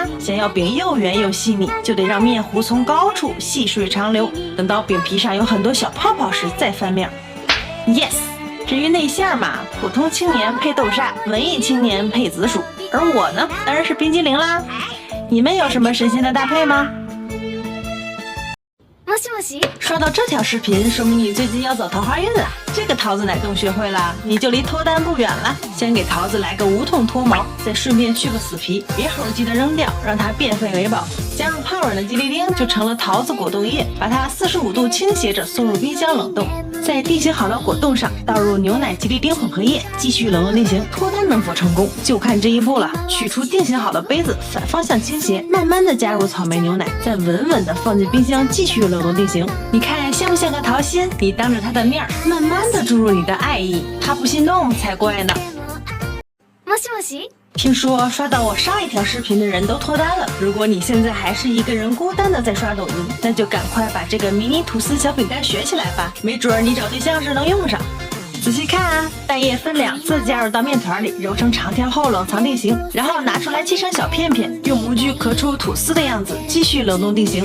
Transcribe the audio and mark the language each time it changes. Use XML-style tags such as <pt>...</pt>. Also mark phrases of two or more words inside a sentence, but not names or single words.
<zh>想要饼又圆又细腻，就得让面糊从高处细水长流，等到饼皮上有很多小泡泡时再翻面。Yes。至于内馅嘛，普通青年配豆沙，文艺青年配紫薯，而我呢，当然是冰激凌啦。你们有什么神仙的搭配吗？もしもし。刷到这条视频，说明你最近要走桃花运了。这个桃子奶冻学会了，你就离脱单不远了。先给桃子来个无痛脱毛，再顺便去个死皮，别猴急的扔掉，让它变废为宝。加入泡软的吉利丁，就成了桃子果冻液，把它45度倾斜着送入冰箱冷冻。在定型好的果冻上倒入牛奶吉利丁混合液，继续冷冻定型。脱单能否成功，就看这一步了。取出定型好的杯子，反方向倾斜，慢慢的加入草莓牛奶，再稳稳的放进冰箱继续冷冻定型。你看像不像个桃心？你当着他的面慢慢的注入你的爱意，他不心动才怪呢。もしもし。听说刷到我上一条视频的人都脱单了。如果你现在还是一个人孤单的在刷抖音，那就赶快把这个迷你吐司小饼干学起来吧，没准你找对象时能用上。仔细看啊，蛋液分2次加入到面团里，揉成长条后冷藏定型，然后拿出来切成小片片，用模具刻出吐司的样子，继续冷冻定型。</zh>